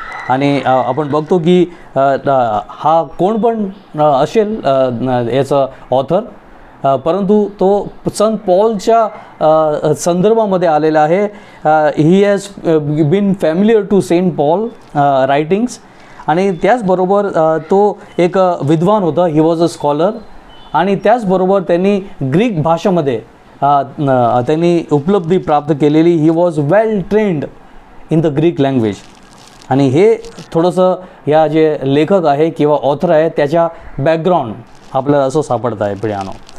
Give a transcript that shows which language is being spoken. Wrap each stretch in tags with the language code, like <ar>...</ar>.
<mr>आणि आपण बघतो की हा कोण पण असेल याचा ऑथर, परंतु तो संत पॉलच्या संदर्भामध्ये आलेला आहे.</mr> <en>He has been familiar to Saint Paul writings.</en> <mr>आणि त्याचबरोबर तो एक विद्वान होता,</mr> <en>He was a scholar.</en> <mr>आणि त्याचबरोबर त्यांनी ग्रीक भाषेमध्ये त्यांनी उपलब्धी प्राप्त केलेली.</mr> <en>He was well trained in the Greek language.</en> <mr>आणि हे थोडंसं या जे लेखक आहे किंवा ऑथर आहे त्याच्या बॅकग्राऊंड आपल्याला असं सापडत आहे प्रियानो.</mr>